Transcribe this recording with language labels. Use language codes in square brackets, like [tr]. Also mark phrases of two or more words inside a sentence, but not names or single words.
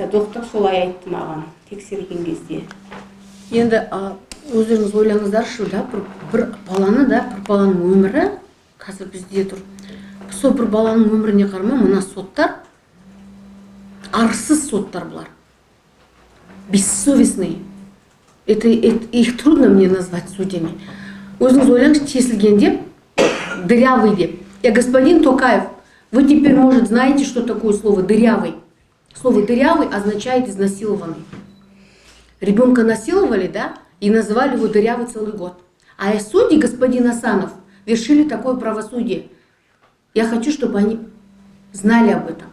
[kk] Доктор солай айтты маған тексерген кезде. Енді өздеріңіз ойлаңыздаршы, бір баланың өмірі қазір бізде тұр. Сол бір баланың өміріне қарама, мына соттар, арсыз соттар бұлар. [ru] Бессовестные. Их трудно мне назвать судьями. [kk] Өзіңіз ойлаңыз, тесілген деп, дырявый деп. [ru] Господин Токаев, Вы теперь, может, знаете, что такое слово «дырявый». Слово «дырявый» означает «изнасилованный». Ребенка насиловали, да, и называли его «дырявый» целый год. А судьи, господин Асанов, вершили такое правосудие. Я хочу, чтобы они знали об этом.